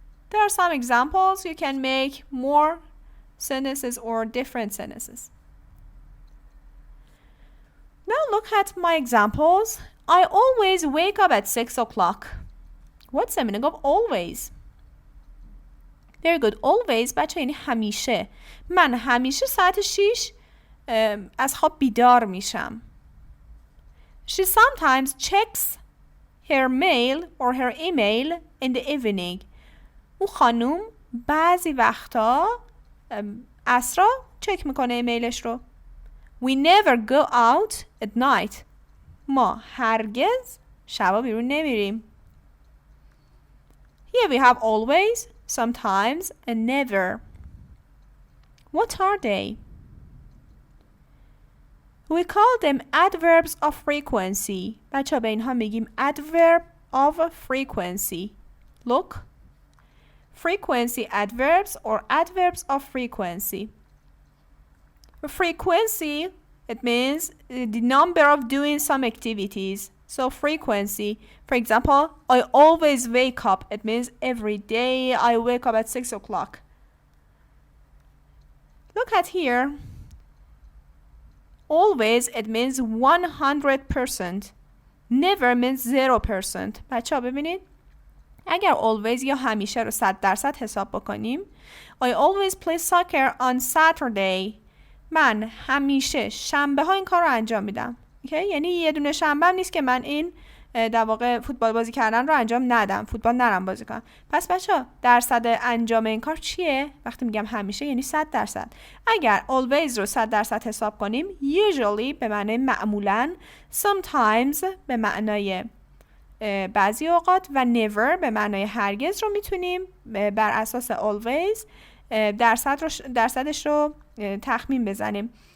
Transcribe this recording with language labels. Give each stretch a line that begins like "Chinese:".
English: There are some examples. You can make more sentences or different sentences. Now look at my examples. I always wake up at 6 o'clock. What's the meaning of always? Very good.
Persian: Always بچه یعنی همیشه. من همیشه ساعت 6 از خواب بیدار میشم.
English: She sometimes checks her mail or her email in the evening.
Persian: اون خانوم بعضی وقتا عصرا چک میکنه ایمیلش رو.
English: We never go out at night.
Persian: ما هرگز شبا بیرون نمیریم.
English: Here we have always, sometimes, and never. What are they? We call them adverbs of frequency.
Persian: بچه ها به اینها میگیم adverb of frequency.
English: Look. Frequency adverbs or adverbs of frequency. Frequency, it means the number of doing some activities. So frequency, for example, I always wake up. It means every day I wake up at 6 o'clock. Look at here. Always, it means 100%. Never means 0%.
Persian: بچه ها ببینید. اگر always یا همیشه رو 100% حساب بکنیم.
English: I always play soccer on Saturday.
Persian: من همیشه شنبه ها این کار رو انجام میدم.
English: Okay?
Persian: یعنی یه دونه شنبه هم نیست که من این در واقع فوتبال بازی کردن رو انجام ندم. فوتبال نرم بازی کنم. پس بچه‌ها درصد انجام این کار چیه؟ وقتی میگم همیشه یعنی 100%. اگر always رو 100% حساب کنیم usually به معنای معمولاً، sometimes به معنای بعضی اوقات و never به معنای هرگز رو میتونیم بر اساس always درصدش رو تخمین بزنیم.